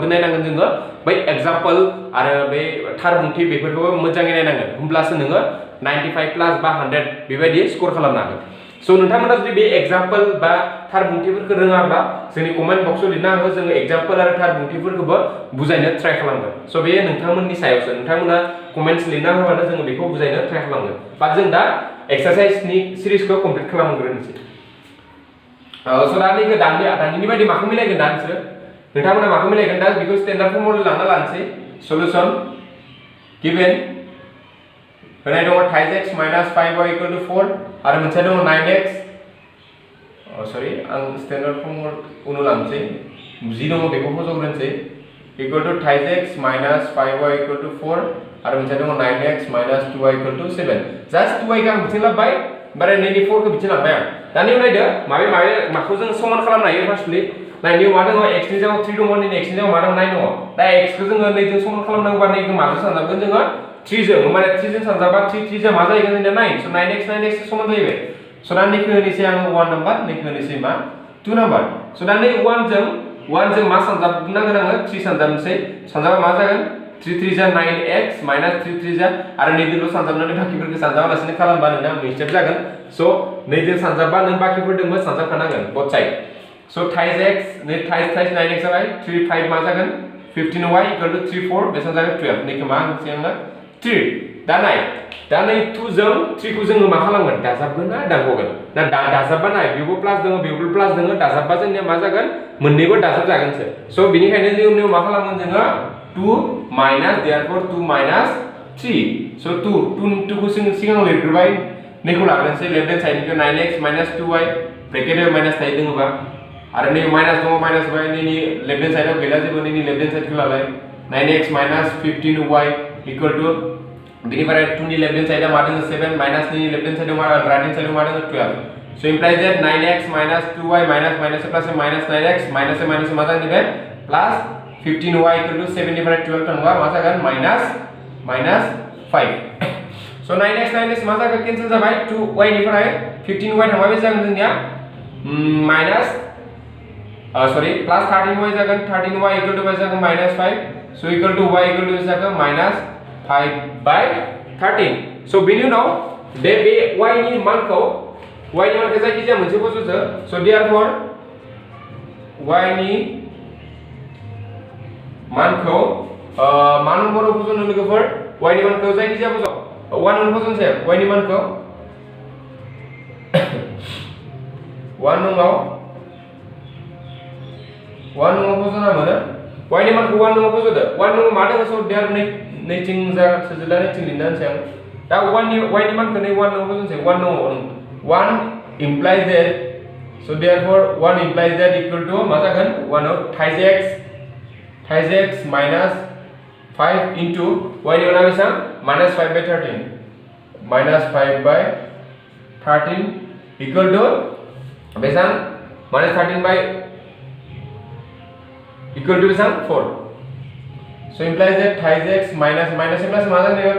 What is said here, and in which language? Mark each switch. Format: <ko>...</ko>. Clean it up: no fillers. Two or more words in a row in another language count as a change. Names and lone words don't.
<brx>नायनांगोन जोङो बै एग्जाम्पल आरो बै थार बुंथि बेफोरखौबो मोजाङै नायनांगोन होमब्लासो नोङो 95 प्लास बा 100 बेबायदि स्कर खालामनो हागोन स' नोंथांमोना जुदि बे एग्जाम्पल बा थार बुंथिफोरखौ रोङाब्ला जोंनि कमेन्ट बक्सआव लिरना हो जोङो एग्जाम्पल आरो थार बुंथिफोरखौबो बुजायनो ट्राइ खालामगोन स' बे नोंथांमोननि सायावसो नोंथांमोना कमेन्ट्स लिरना होबानो जोङो बेखौ बुजायनो ट्राइ खालामगोन बा जों दा एक्सारसाइजनि सिरिजखौ कमप्लिट खालामग्रोनोसै स' दा नैखौ दानिनि बायदि माखौ मिलायगोन दा नोंसोरो नोंथांमोना माखौ मिलायगोन दा बेखौ</brx> <en>standard formula</en> <brx>लाना लानोसै</brx> <en>solution given</en> <brx>होनाय दङ</brx> <en>5x minus 5y equal to 4</en> <brx>आरो मोनसे दङ 9x सरि आं</brx> <en>standard formula</en> <brx>उनाव लानोसै जि दङ बेखौ फज'ग्रोनोसै</brx> <en>equal to 5x minus 5y equal to 4</en> <brx>आरो मोनसे दङ</brx> <en>9x minus 2y equal to 7</en> <brx>जास्ट 2y खौ आं बिथिं लाबबाय ओमफ्राय नैनि 4 खौ बिथिं लांबाय आं दानि नायदो माखौ जों समान खालामनो हायो फार्स्टलि नायनियाव मा दङ x नि जायगायाव 3 दङ नैनि x नि जायगायाव मा दङ 9 दङ दा x खौ जोङो नैजों समान खालामनांगौबा नैखौ माजों सानजागोन जोङो 3 जों माने 3 जों सानजाबा 3 जों मा जाहैगोन जोंना 9 स' 9x समान जाहैबाय स' दा नैखौ होनोसै आङो 1 नाम्बार नैखौ होनोसै मा 2 नाम्बार स' दा नै 1 जों मा सानजाबनांगोन आङो 3 सानजाबनोसै सानजाबा मा जागोन 3 3 जा 9x minus 3 3 जा आरो नैदोल' सानजाबनानै बाखिफोरखौ सानजाबालासिनो खालामबा नोंना मिस्टेक जागोन स' नैदो सानजाबा नों बाखिफोरदोंबो सानजाबखानांगोन</brx> <en>both side</en> <brx>स' 5x नै 5 9x जाबाय 3 5 मा जागोन</brx> <en>15y equal to</en> <brx>3 4 बेसेबां जागोन 12 नैखौ मा होनसै आङो 3 दा नै 2 जों 3 खौ जोङो मा खालामगोन दाजाबगोन ना दानख'गोन ना दाजाबबा नाय बेयावबो प्लास दङ बेयावबो प्लास दङ दाजाबबा जोंनिया मा जागोन मोननैबो दाजाब जागोनसो स' बेनिखायनो जों मा खालामगोन जोङो 2</brx> <en>minus therefore 2 minus 3 so</en> <brx>2 खौ जों सिगाङाव लिरग्रोबाय नैखौ लाग्रोनोसै</brx> <en>left hand</en> <brx>साइडनिखौ</brx> <en>9x minus 2y</en> <brx>ब्रेकेटआव माइनास थायो दङबा आरो नै माइनास दङ माइनास बाय नैनि</brx> <en>left hand</en> <brx>साइडआव गैला जेबो नैनि</brx> <en>left hand</en> <brx>साइडखौ लालाय</brx> <en>9x minus 15y equal to</en> <brx>बिनिफ्राय 2 नि</brx> <en>left hand</en> <brx>साइडआ मा दङ 7 माइनास नि</brx> <en>left hand</en> <brx>साइडआव मा</brx> <en>right hand</en> <brx>साइडआव मा दङ 12</brx> <en>so implies that 9x minus 2y minus minus plus minus 9x minus minus</en> <brx>मा जागोन बे</brx> <en>plus 15y equal to 7</en> <brx>निफ्राय 12 थांबा मा जागोन</brx> <en>minus 5 so 9x 9x</en> <brx>मा जागोन कैंसिल जाबाय 2y निफ्राय 15y थांबा बे जागोन जोंनिया</brx> <en>minus sorry plus 13y</en> <brx>जागोन</brx> <en>13y equal to</en> <brx>जागोन</brx> <en>minus 5 so equal to y equal to</en> <brx>जागोन</brx> <en>minus 5 by 13 so</en> <brx>बेनि उनाव बे y नि मानखौ जायखिजाया मोनसे फस'दो</brx> <en>so therefore y</en> <brx>नि मानखौ मा नम्बराव फस'नो लोगोफोर y नि मानखौ जायखिजाया फस' 1 नम्बर फस'नोसै y नि मानखौ 1 नम्बराव फस'ना मोनो y नि मानखौ 1 नम्बर फस'दो 1 नम्बर मा दङ</brx> <en>so there</en> <brx>नैथिं जा सोजोला नैथिं लिरनानैसै आं दा y नि मानखौ नै 1 नम्बर फस'नोसै 1 नम्बर</brx> <en>1 implies that so therefore 1 implies that equal to</en> <brx>मा जागोन</brx> <en>1 of thies x minus 5 into y</en> <brx>नि माना बेसां</brx> <en>minus 5 by 13 minus 5 by 13 equal to बेसां minus 13 by equal to बेसां 4 so implies that thies x minus minus plus</en> <brx>मा जागोन</brx>